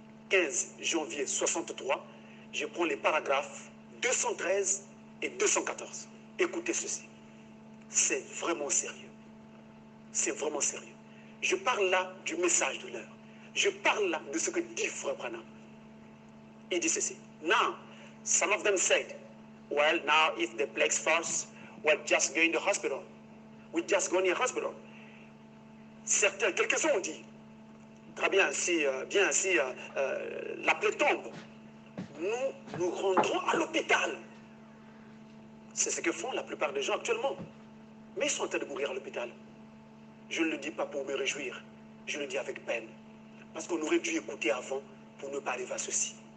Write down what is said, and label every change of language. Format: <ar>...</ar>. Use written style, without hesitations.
<fr>15 janvier 63, je prends les paragraphes 213 et 214. Écoutez ceci. C'est vraiment sérieux. C'est vraiment sérieux. Je parle là du message de l'heure. Je parle là de ce que dit Frère Branham. Il dit ceci.</fr> <en>Now, some of them said, well, now if the plagues first, we'll just go in the hospital. We just go in the hospital.</en> <fr>Certains, quelques-uns ont dit, très bien, si la plaie tombe, nous nous rendrons à l'hôpital. C'est ce que font la plupart des gens actuellement. Mais ils sont en train de mourir à l'hôpital. Je ne le dis pas pour me réjouir, je le dis avec peine. Parce qu'on aurait dû écouter avant pour ne pas arriver à ceci.</fr>